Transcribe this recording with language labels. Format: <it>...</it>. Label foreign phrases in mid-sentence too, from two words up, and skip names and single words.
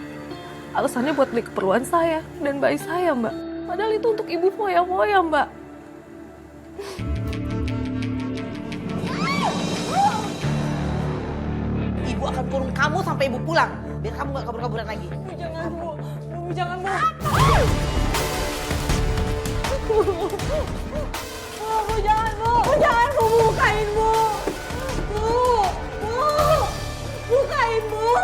<id>Alasannya buat beli keperluan saya dan bayi saya mbak. Padahal itu untuk ibu foya-foya mbak. Ibu akan kurung kamu sampai ibu pulang. Biar kamu gak kabur-kaburan lagi. Jangan, Bu. Bu, jangan, Bu. Bu, jangan, Bu. Bu, jangan, Bu. Bukain, Bu. Bu. Bu. Bukain, Bu.</id>